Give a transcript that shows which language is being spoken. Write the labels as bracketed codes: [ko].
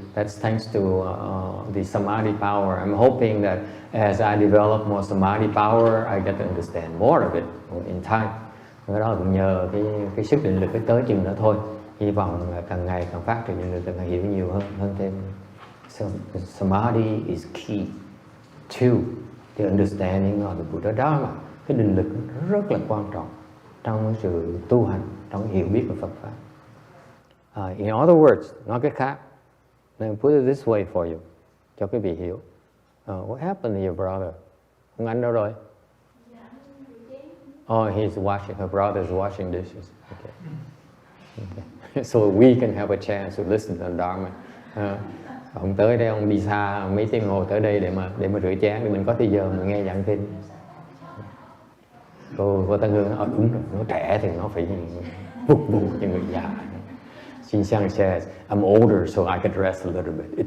[en] That's thanks to the samadhi power. I'm hoping that as I develop more samadhi power, I get to understand more of it in time. [vi] Cái đó cũng nhờ cái sức định lực tới chừng nữa thôi. Hy vọng càng ngày càng phát triển định lực, càng hiểu nhiều hơn thêm. [en] So samadhi is key to the understanding of the Buddha Dharma. [vi] Cái định lực rất là quan trọng trong sự tu hành, trong hiểu biết của Phật pháp. [en] In other words, [vi] nói cái khác. [en] Let me put it this way for you, [vi] cho quý vị hiểu. [en] What happened to your brother? [vi] Ông anh đâu rồi? [en] Oh, he's washing. Her brother is washing dishes. Okay. So we can have a chance to listen to Dharma. [vi] Ông tới đây, ông đi xa mấy tiếng hồ tới đây để mà rửa chén, để mình có thời giờ mình nghe giảng kinh. Cô Tân Hương nói đúng rồi, nó trẻ thì nó phải phục vụ cho người già. [en] Jin Xiang says, I'm older, so I can rest a little bit.